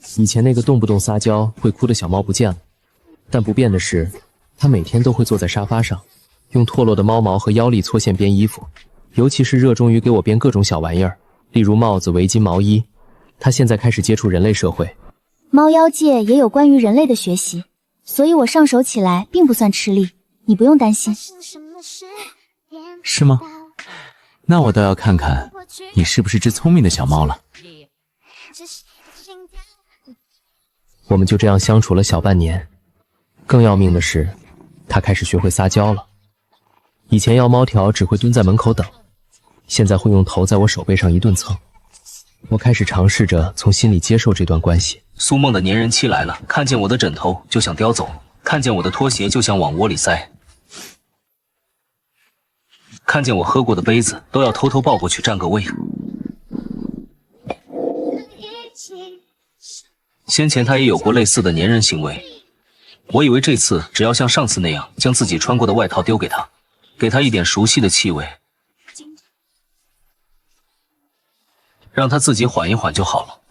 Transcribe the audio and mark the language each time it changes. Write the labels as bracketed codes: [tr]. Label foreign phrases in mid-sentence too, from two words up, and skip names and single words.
[zh] 以前那個動不動撒嬌會哭的小貓不見了，但不變的是，它每天都會坐在沙發上，用脫落的貓毛和腰力搓線編衣服，尤其是熱衷於給我編各種小玩意兒，例如帽子、圍巾、毛衣。它現在開始接觸人類社會，貓妖界也有關於人類的學習，所以我上手起來並不算吃力，你不用擔心。是嗎？那我倒要看看你是不是只聰明的小貓了。我們就這樣相處了小半年。更要命的是，他開始學會撒嬌了。以前要貓条只会蹲在门口等，现在会用頭在我手背上一頓蹭。我開始嘗試着從心裡接受這段關係。蘇夢的粘人期來了，看見我的枕頭就想叼走，看見我的拖鞋就想往窩裡塞，看見我喝過的杯子都要偷偷抱過去占個位。先前他也有過類似的粘人行為，我以為這次只要像上次那樣將自己穿過的外套丟給他，給他一點熟悉的氣味，讓他自己緩一緩就好了。